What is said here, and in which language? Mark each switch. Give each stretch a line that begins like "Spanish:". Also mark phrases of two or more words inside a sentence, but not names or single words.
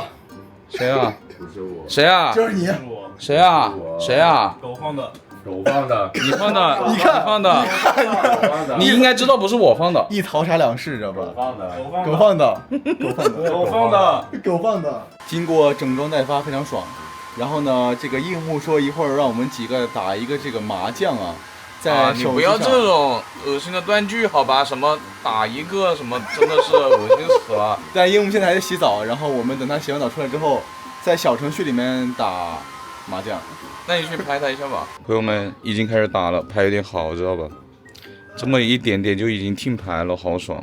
Chinese: 誰啊？不是我。誰啊？就是你。誰啊？誰啊？狗放的。狗放的。你放的。你看放的。你應該知道不是我放的。一淘沙兩世，知道吧？狗放的。狗放的。經過整裝待發，非常爽。然後呢，這個櫻木說一會兒讓我們幾個打一個這個麻將啊。你不要這種惡心的斷句好吧？什麼打一個什麼，真的是惡心死了。但櫻木現在還在洗澡，然後我們等他洗完澡出來之後，在小程序裡面打麻將。那你去拍他一下吧。朋友們已經開始打了，牌有點好，知道吧？這麼一點點就已經聽牌了，好爽。